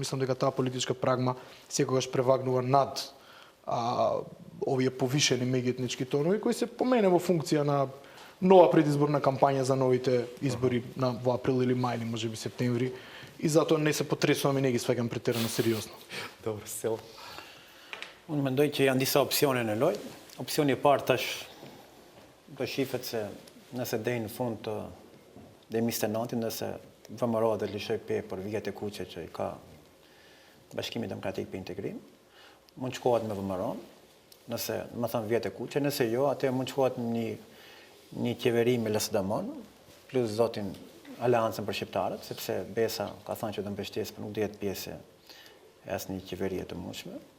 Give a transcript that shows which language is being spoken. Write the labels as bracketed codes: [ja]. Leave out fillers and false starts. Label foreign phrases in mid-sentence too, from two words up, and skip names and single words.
[mk] Мислам дека таа политичка прагма секогаш превагнува над овие повишени меѓуетнички тонови кои се помене во функција на нова предизборна кампања за новите избори во април или мај, или можеби септември, и затоа не се потресувам и не ги сваќам претерано сериозно. Добро, Сел. [sq] Unë mendoj që janë disa opsione në lojë. Opsioni I parë tash do shifet se nëse deri në fund të deri 29, nëse VMRO dhe lëshoj pe për vijet e kuqe që I ka Bashkimi Demokratik për Integrim, mund shkohet me VMRO, nëse, më thënë vijet e kuqe, nëse jo, atë mund shkohet një qeveri me LSDM-on, plus zotin Aleancën për Shqiptarët, sepse Besa ka thënë që do mbështesë, por nuk do jetë pjesë e asnjë qeverie të mundshme.